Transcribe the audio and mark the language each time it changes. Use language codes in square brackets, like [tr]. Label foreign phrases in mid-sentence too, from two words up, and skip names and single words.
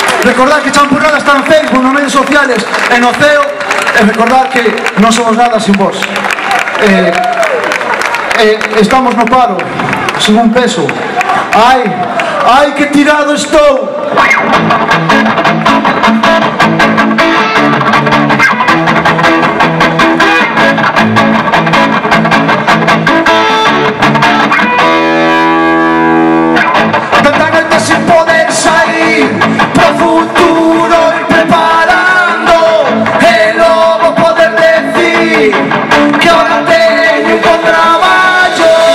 [gl] Recordad que Champurrada está en Facebook, nos medios sociales, en Oceo, e recordad que non somos nada sin vos. Estamos no paro, sin un peso. Ai, que tirado estou! Tanta gente sin poder sair pro futuro ir preparando e logo poder decir que ahora teño [es] un buen [gl] traballo.